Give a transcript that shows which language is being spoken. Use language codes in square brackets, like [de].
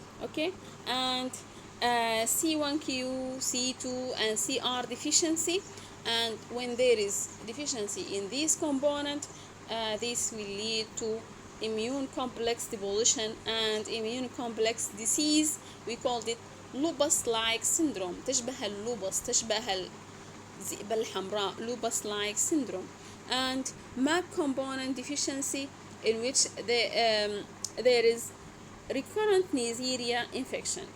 [en] Okay, and C1q, C2 and CR deficiency, and when there is deficiency in this component, this will lead to immune complex depletion and immune complex disease. We called it lupus-like syndrome. [ar] تشبه اللوبس، تشبه الذئبة الحمراء، lupus-like syndrome. [en] And MAC component deficiency, in which there is recurrent Neisseria infection.